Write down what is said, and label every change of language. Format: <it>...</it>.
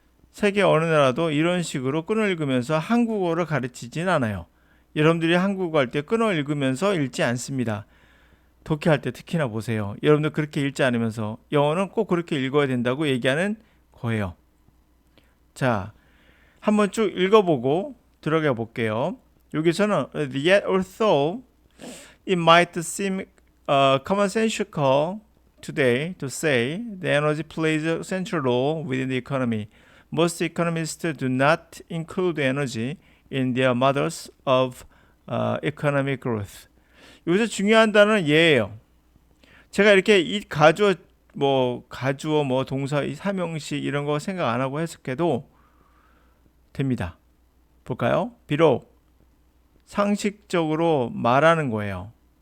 <ko>세계 어느 나라도 이런 식으로 끊어 읽으면서 한국어를 가르치진 않아요. 여러분들이 한국어 할 때 끊어 읽으면서 읽지 않습니다. 독해할 때 특히나 보세요. 여러분들 그렇게 읽지 않으면서 영어는 꼭 그렇게 읽어야 된다고 얘기하는 거예요. 자, 한번 쭉 읽어보고 들어가 볼게요. 여기서는</ko> <en>yet although it might seem commonsensical today to say the energy plays a central role within the economy, most economists do not include energy in their models of economic growth.</en> <ko>여기서 중요한 단어는 예예요. 제가 이렇게 이 가주어 뭐 동사 삼형식 이런 거 생각 안 하고 해석해도 됩니다. 볼까요? 비록 상식적으로 말하는 거예요.</ko>